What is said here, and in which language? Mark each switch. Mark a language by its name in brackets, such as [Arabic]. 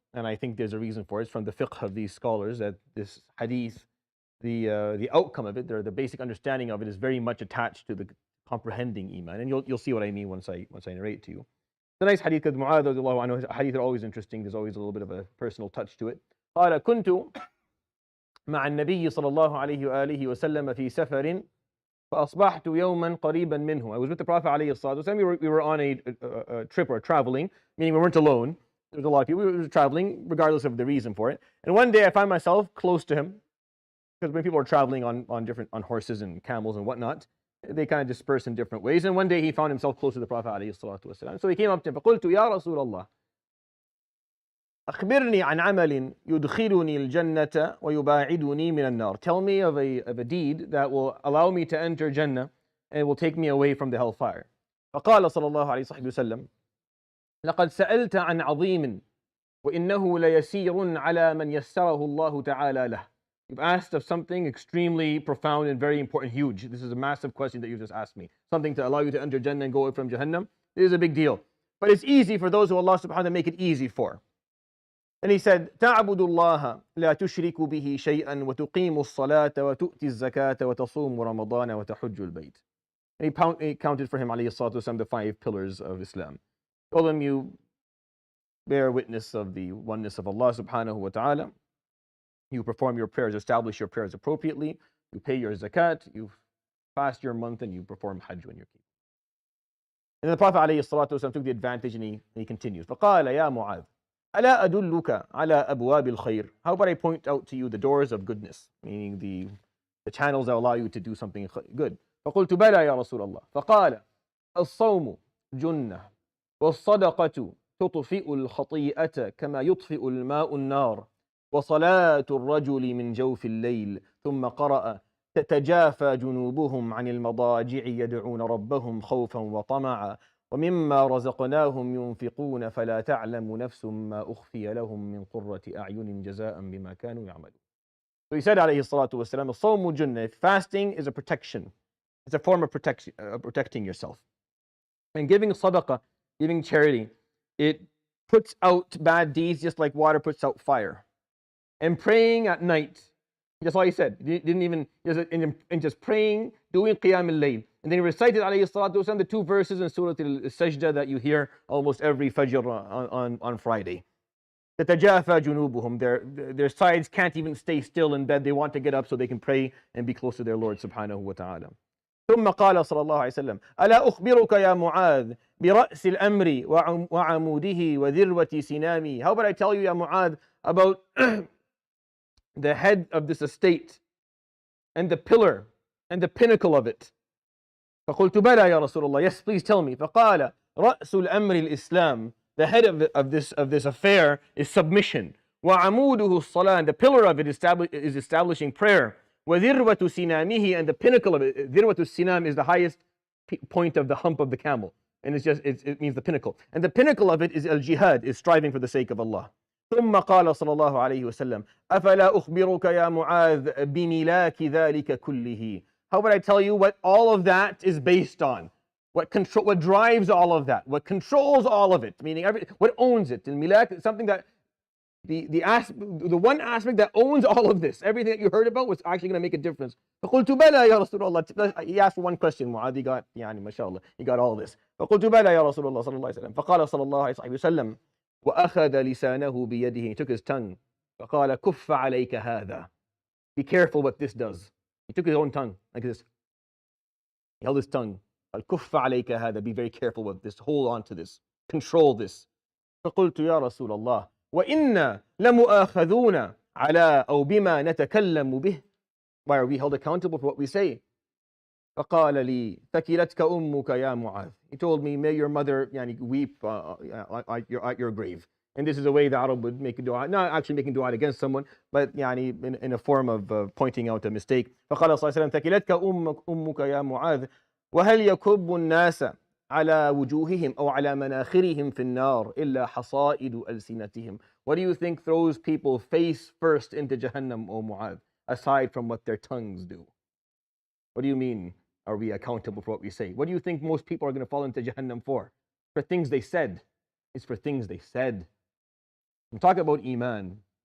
[English] And I think there's a reason for it. It's from the fiqh of these scholars that this hadith, the outcome of it, the basic understanding of it, is very much attached to the comprehending Eman. And you'll see what I mean once I narrate to you. The nice hadith of Mu'adh radiallahu anhu. Hadith are always interesting. There's always a little bit of a personal touch to it. [Arabic] قال كنت مع النبي صلى الله عليه وآله وسلم في سفر فأصبحت يوما قريبا منه. [English] I was with the Prophet [Arabic] عليه الصلاة والسلام. [English] We were on a trip or traveling, meaning we weren't alone. There was a lot of people. We were traveling, regardless of the reason for it. And one day I find myself close to him, because when people are traveling on horses and camels and whatnot, they kind of disperse in different ways. And one day he found himself close to the Prophet عليه الصلاة والسلام. So he came up to him. [Arabic] فقلت يا رسول الله أخبرني عن عمل يدخلني الجنة ويباعدني من النار. [English] Tell me of a deed that will allow me to enter Jannah and will take me away from the hellfire. [Arabic] فقال صلى الله عليه وسلم لقد سألت عن عظيم وإنه ليسير على من يسره الله تعالى له. [English] You've asked of something extremely profound and very important, huge. This is a massive question that you just asked me. Something to allow you to enter Jannah and go away from Jahannam. This is a big deal. But it's easy for those who Allah subhanahu wa ta'ala make it easy for. And he said, [Arabic] تعبد الله لا تشرك به شيئا وتقيم الصلاة وتؤتي الزكاة وتصوم رمضان وتحج البيت. [English] And he counted for him عليه الصلاة والسلام the 5 pillars of Islam. Told him, you bear witness of the oneness of Allah subhanahu wa ta'ala. You perform your prayers, establish your prayers appropriately. You pay your zakat, you fast your month, and you perform hajj when you're keeping. And the Prophet عليه الصلاة والسلام took the advantage and he continues. [Arabic] فقال يا معاذ ألا أدلك على أبواب الخير. [English] How about I point out to you the doors of goodness, meaning the channels that allow you to do something good. [Arabic] فقلت بلى يا رسول الله. فقال الصوم جنة والصدقة تطفئ الخطيئة كما يطفئ الماء النار وصلاة الرجل من جوف الليل. ثم قرأ تتجافى جنوبهم عن المضاجع يدعون ربهم خوفا وطمعا ومما رزقناهم ينفقون فلا تعلم نفس ما أخفي لهم من قرة أعين جزاء بما كانوا يعملون. [English] So he said [Arabic] عليه الصلاة والسلام, الصوم جنة. [English] Fasting is a protection. It's a form of protecting yourself. And giving sadaqah, giving charity, it puts out bad deeds just like water puts out fire. And praying at night, that's all he said. He didn't even, just praying, doing qiyam al-layl. And then he recited alayhi salatu wasalam the 2 verses in Surah al-Sajda that you hear almost every Fajr on Friday. [Arabic] تَتَجَافَى جُنُوبُهُمْ. [English] Their sides can't even stay still in bed. They want to get up so they can pray and be close to their Lord subhanahu wa ta'ala. [Arabic] ثم قال صلى الله عليه وسلم ألا أخبرك يا معاذ برأس الأمر وعموده وذروة سنامه. [English] How about I tell you, ya Mu'adh, about the head of this estate and the pillar and the pinnacle of it. [Arabic] فقلت بلى يا رسول الله. [English] Yes, please tell me. [Arabic] فقال رأس الأمر الإسلام. [English] The head of this affair is submission. [Arabic] وعموده الصلاة. [English] And the pillar of it is establishing prayer. [Arabic] وذروة سنامه. [English] And the pinnacle of it, ذروة السنام, is the highest point of the hump of the camel. And it means the pinnacle. And the pinnacle of it is al-jihad, is striving for the sake of Allah. [Arabic] ثم قال صلى الله عليه وسلم أفلا أخبرك يا معاذ بملاك ذلك كله. [English] How would I tell you what all of that is based on? What drives all of that? What controls all of it? Meaning what owns it? Milak, something that the one aspect that owns all of this, everything that you heard about, was actually going to make a difference. [Arabic] فقلت بلى يا رسول الله. [English] He asked for one question. Mu'adh, he got, ما شاء الله, he got all this. [Arabic] فقلت بلى يا رسول الله صلى الله عليه وسلم. فقال صلى الله عليه وسلم وأخذ لسانه بيده. [English] He took his tongue. [Arabic] فقال كف عليك هذا. [English] Be careful what this does. He took his own tongue like this. He held his tongue. [Arabic] كف عليك هذا. [English] Be very careful with this. Hold on to this. Control this. [Arabic] فقلت يا رسول الله وإنا لمؤاخذون على أو بما نتكلم به. [English] Why are we held accountable for what we say? [Arabic] فقال لي ثكلتك أمك يا معاذ. [English] He told me, may your mother weep at your grave. And this is a way the Arab would make a dua, not actually making dua against someone, but يعني in a form of pointing out a mistake. [Arabic] فقال صلى الله عليه وسلم ثكلتك أمك يا معاذ وهل يكب الناس على وجوههم أو على مناخرهم في النار إلا حصائد ألسنتهم. [English] What do you think throws people face first into Jahannam, O Mu'adh, aside from what their tongues do? What do you mean, are we accountable for what we say? What do you think most people are going to fall into Jahannam for? For things they said. It's for things they said. I'm talking about Eman.